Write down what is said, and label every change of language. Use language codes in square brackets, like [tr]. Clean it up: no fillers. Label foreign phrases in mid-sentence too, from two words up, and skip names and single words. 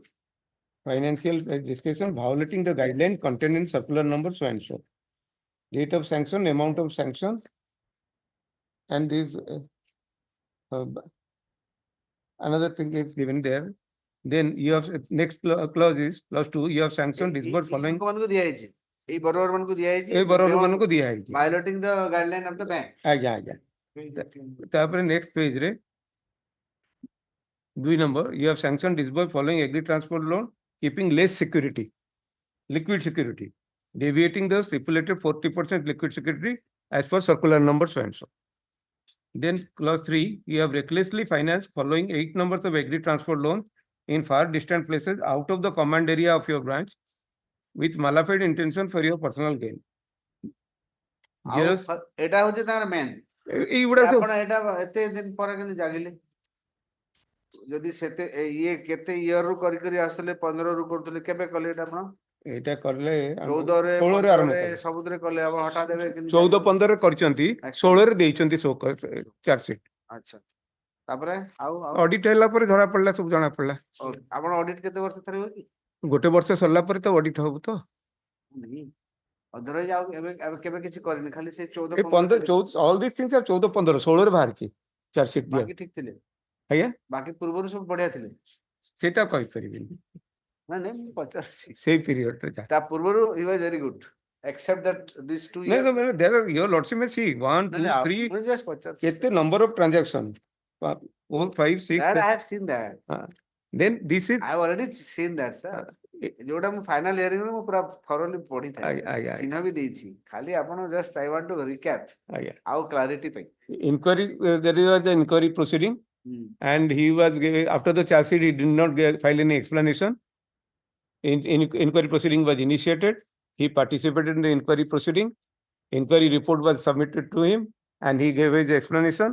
[en] Financial discretion violating the guideline contained in circular number so and so. Date of sanction, amount of sanction, and this another thing is given there. Then you have next clause is clause 2. You have sanctioned disbursed following. [or] ମାନଙ୍କୁ ଦିଆଯାଇଛି ଏଇ borrower ମାନଙ୍କୁ ଦିଆଯାଇଛି ଏ borrower ମାନଙ୍କୁ ଦିଆଯାଇଛି [en] violating the guideline of the bank [or] ଆଜ୍ଞା ତାପରେ [en] next page ରେ 2 number you have sanctioned disbursed following agreed transport loan keeping less security liquid security deviating the stipulated 40% liquid security as per circular number so and so. Then clause 3 you have recklessly financed following 8 numbers of agreed transport loan in far distant places out of the command area of your branch with malafide intention for your personal gain. Yes. [or] ଏଟା ହଉଛି ତାଙ୍କର main ଏଇଗୁଡା ସବୁ ଆପଣ ଏଟା ଏତେ ଦିନ ପରେ କେମିତି ଜାଣିଲେ ଯଦି ସେତେ ଇଏ କେତେ ଇୟର ରୁ କରି କରି ଆସୁଥିଲେ 15 ରୁ କରୁଥିଲେ କେବେ କଲେ ଏଟା ଆପଣ ଏଇଟା କଲେ 14 ରେ 16 ରେ ଆରମ୍ଭ 15 ରେ କଲେ ସବୁଥିରେ କଲେ ଆପଣ ହଠାତ୍ ଏବେ କେମିତି 14 15 ରେ କରିଛନ୍ତି 16 ରେ ଦେଇଛନ୍ତି [en] charge sheet [or] ଆଚ୍ଛା ତାପରେ ଆଉ ଅଡିଟ୍ ହେଲା ପରେ ଧରା ପଡିଲା ସବୁ ଜଣା ପଡିଲା ଆପଣ ଅଡିଟ୍ କେତେ ବର୍ଷ ଥରେ ହୁଏ କି ଗୋଟେ ବର୍ଷ ସରିଲା ପରେ ତ ଅଡିଟ୍ ହବ ତ ଅଦରୱାଇଜ ଆଉ ଏବେ କେବେ କିଛି କରିନି ଖାଲି ସେ 14 [en] ଏ 15 14 all these things are 14 15 16 ରେ ବାହାରିଛି charge sheet ଦିଆ [or] ବାକି ଠିକ ଥିଲେ ଆଜ୍ଞା ବାକି ପୂର୍ବରୁ ସବୁ ବଢିଆ ଥିଲେ ସେଟା କହିପାରିବିନି ନାଇଁ ମୁଁ ପଚାରୁଛି ସେଇ ପିରିୟଡ ରେ ତା ପୂର୍ବରୁ [en] he was very good except that these 2 years no there are your lordship may see 1 2 3 [or] ମୁଁ just ପଚାରୁଛି [en] କେତେ number of transaction 4 5 6 that I have seen that then this is I have already seen that sir [or] ଯୋଉଟା ମୁଁ [en] final hearing [or] ରେ ମୁଁ ପୁରା thoroughly ପଢିଥାଏ ଚିହ୍ନ ବି ଦେଇଛି ଖାଲି ଆପଣ [en] just I want to recap [or] ଆଉ clarity ପାଇଁ [en] inquiry there was an inquiry proceeding and he was after the charge sheet he did not file any explanation. Inquiry proceeding was initiated. He participated in the inquiry proceeding. Inquiry report was submitted to him and he gave his explanation.